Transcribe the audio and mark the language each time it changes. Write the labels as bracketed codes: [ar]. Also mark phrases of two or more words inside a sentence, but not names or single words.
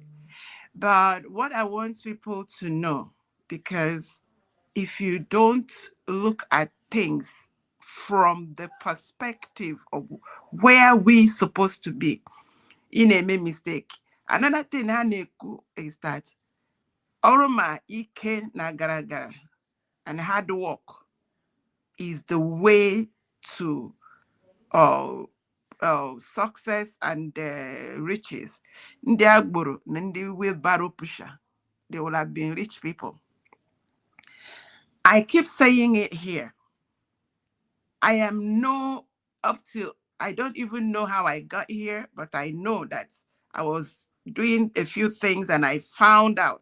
[en] But what I want people to know, because if you don't look at things from the perspective of where we supposed to be, you may make mistake. Another thing I know is that [ig] oroma ike na gara gara [en] and hard work is the way to success and riches. [ig] Ndị agboro na ndị [en] wheelbarrow pusher, they will have been rich people. I keep saying it here. I am I don't even know how I got here, but I know that I was doing a few things and I found out.